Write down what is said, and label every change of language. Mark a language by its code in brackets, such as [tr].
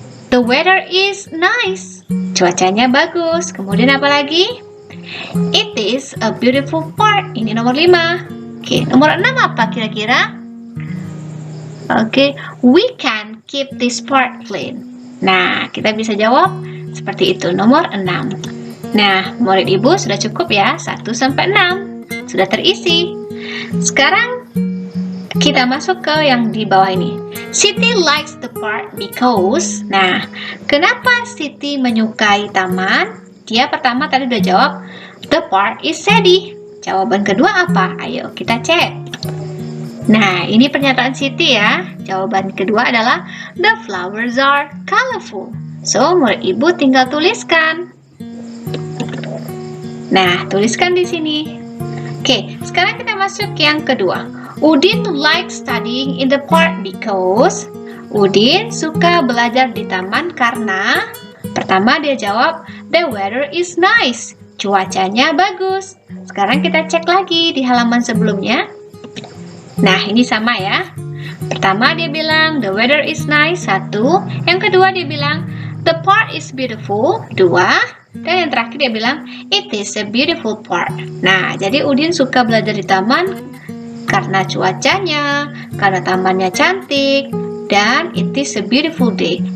[en] The weather is nice. [id] Cuacanya bagus. Kemudian apa lagi? [en] It is a beautiful park. [id] Ini nomor 5. Oke, nomor 6 apa kira-kira? [en] Oke, we can keep this park clean. [id] Nah, kita bisa jawab seperti itu, nomor 6. Nah, murid ibu sudah cukup ya, 1 sampai 6. Sudah terisi. Sekarang kita masuk ke yang di bawah ini. [en] Siti likes the park because. [id] Nah, kenapa Siti menyukai taman? Dia pertama tadi udah jawab, [en] the park is shady. [id] Jawaban kedua apa? Ayo kita cek. Nah, ini pernyataan Siti ya. Jawaban kedua adalah [en] the flowers are colorful. [id] So, murid ibu tinggal tuliskan. Nah, tuliskan di sini. Oke, sekarang kita masuk ke yang kedua. [en] Udin likes studying in the park because. [id] Udin suka belajar di taman karena. Pertama dia jawab, [en] the weather is nice. [id] Cuacanya bagus. Sekarang kita cek lagi di halaman sebelumnya. Nah, ini sama ya. Pertama dia bilang, [en] the weather is nice, [id] 1. Yang kedua dia bilang, [en] the park is beautiful, [id] 2. Dan yang terakhir dia bilang, [en] it is a beautiful park. [id] Nah, jadi Udin suka belajar di taman karena cuacanya, karena tamannya cantik, dan [en] it is a beautiful day.